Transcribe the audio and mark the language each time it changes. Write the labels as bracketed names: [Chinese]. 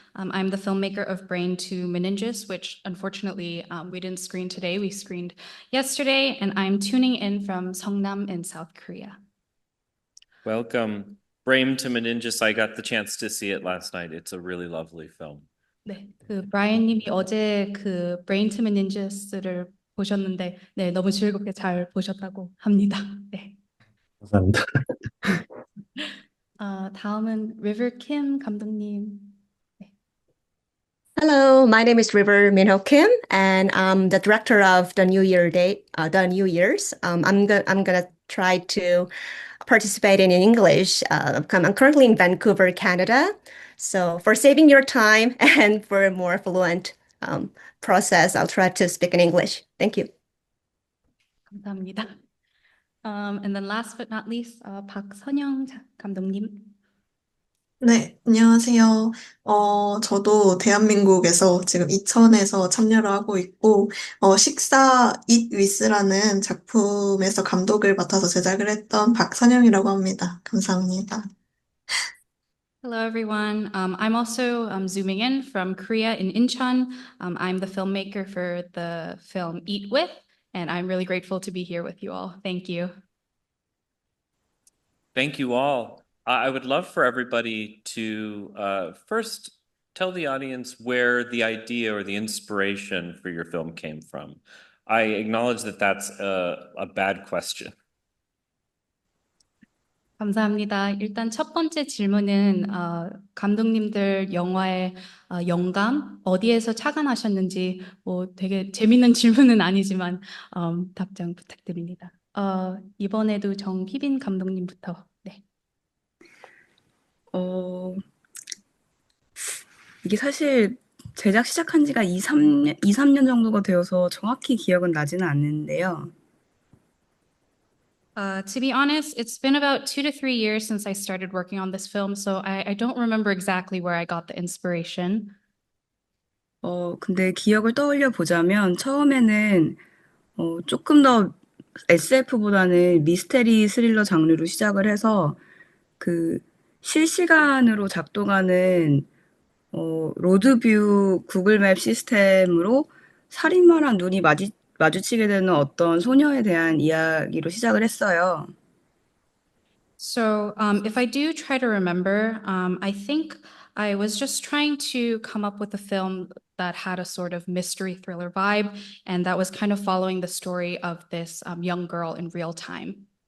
[English] I'm the filmmaker of Brain to Meninges, which unfortunately we didn't screen today. We screened yesterday, and I'm tuning in from Seongnam in South Korea. Welcome. Brain to Meninges. I got the chance to see it last night. It's a really lovely film. [Korean] 네, 그 브라이언님이 어제 그 Brain to Meninges를 보셨는데, 네, 너무 즐겁게 잘 보셨다고 합니다. 네. 감사합니다. 다음은 River Kim 감독님. [English] Hello, my name is River Minho Kim, and I'm the director of the New Year's. I'm gonna try to participate in English. I'm currently in Vancouver, Canada. So for saving your time and for a more fluent process, I'll try to speak in English. Thank you. [Korean] 감사합니다. [English] And then last but not least, 박선영 감독님. [Korean] 네, 안녕하세요. 저도 대한민국에서 지금 이천에서 참여를 하고 있고, 식사 Eat With라는 작품에서 감독을 맡아서 제작을 했던 박선영이라고 합니다. 감사합니다. [English] Hello, everyone. I'm also zooming in from Korea in Incheon. I'm the filmmaker for the film Eat With, and I'm really grateful to be here with you all. Thank you. Thank you all. I would love for everybody to first tell the audience where the idea or the inspiration for your film came from. I acknowledge that that's a bad question. [Korean] 감사합니다. 일단 첫 번째 질문은 감독님들 영화의 영감 어디에서 착안하셨는지 되게 재밌는 질문은 아니지만 답장 부탁드립니다. 이번에도 정휘빈 감독님부터. 네. 이게 사실 제작 시작한 지가 2, 3년 정도가 되어서 정확히 기억은 나지는 않는데요. [English] To be honest, it's been about 2 to 3 years since I started working on this film, so I don't remember exactly where I got the inspiration. [Korean] 근데 기억을 떠올려 보자면 처음에는 조금 더 SF보다는 미스테리 스릴러 장르로 시작을 해서 그 실시간으로 작동하는 로드뷰 구글 맵 시스템으로 살인마랑 눈이 마주치게 되는 어떤 소녀에 대한 이야기로 시작을 했어요. [English] So, if I do try to remember, I think I was just trying to come up with a film that had a sort of mystery thriller vibe, and that was kind of following the story of this young girl in real time.